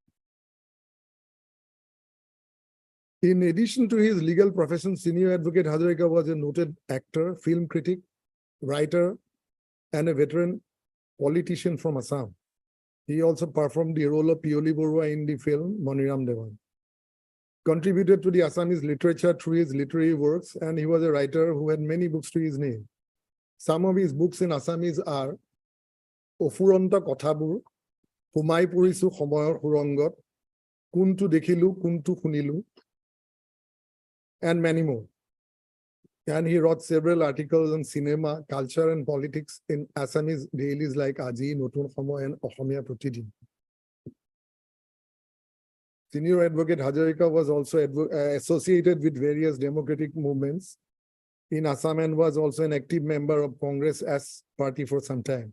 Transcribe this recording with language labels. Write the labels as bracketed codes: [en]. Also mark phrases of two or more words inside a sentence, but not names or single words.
[en] In addition to his legal profession, Senior advocate Hajarika was a noted actor, film critic, writer, and a veteran politician from Assam. He also performed the role of Pioli Borua in the film Maniram Dewan. Contributed to the Assamese literature through his literary works, and he was a writer who had many books to his name. Some of his books in Assamese are Ofuranta Kothabur, Humai Purisu Homoyor Hurongot, Kuntu Dekhilu, Kuntu Hunilu, and many more. And he wrote several articles on cinema, culture, and politics in Assamese dailies like Aji, Notun Homo, and Ohomia Protidin. Senior advocate Hajarika was also associated with various democratic movements in Assam and was also an active member of Congress as party for some time.